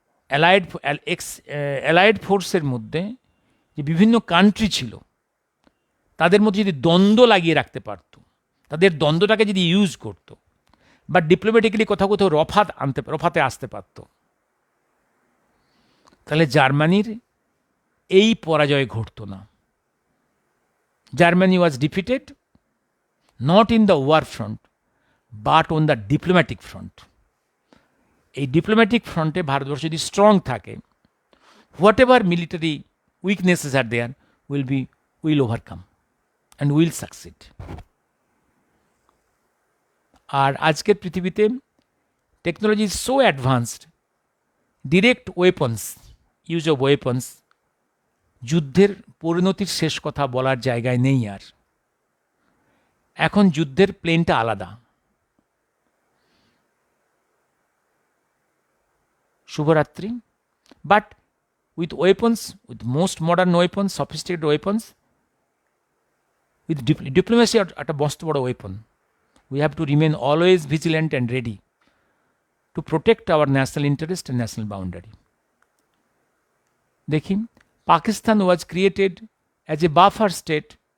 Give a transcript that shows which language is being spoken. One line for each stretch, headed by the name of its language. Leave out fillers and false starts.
Bangla: Allied ফোর্সের মধ্যে যে বিভিন্ন কান্ট্রি ছিল তাদের মধ্যে যদি দ্বন্দ্ব লাগিয়ে রাখতে পারত, তাদের দ্বন্দ্বটাকে যদি ইউজ করত, বা ডিপ্লোম্যাটিক্যালি কোথাও রফাতে আসতে পারত, তাহলে জার্মানির এই পরাজয় ঘটতো না।
English: Germany was defeated not in the war front but on the diplomatic front.
Bangla: এই ডিপ্লোম্যাটিক ফ্রন্টে ভারতবর্ষ যদি স্ট্রং থাকে,
English: Whatever military weaknesses are there will overcome and will succeed.
Bangla: আর আজকের পৃথিবীতে
English: technology is so advanced,
Bangla: direct weapons, use of weapons, যুদ্ধের পরিণতির শেষ কথা বলার জায়গায় নেই আর। এখন যুদ্ধের প্লেনটা আলাদা।
English: শুভরাত্রি। But with weapons, with most modern weapons, sophisticated weapons, with diplomacy
Bangla: একটা মস্ত বড় weapon.
English: We have to remain always vigilant and ready to protect our national interest and national boundary.
Bangla: দেখি,
English: Pakistan was created as a buffer state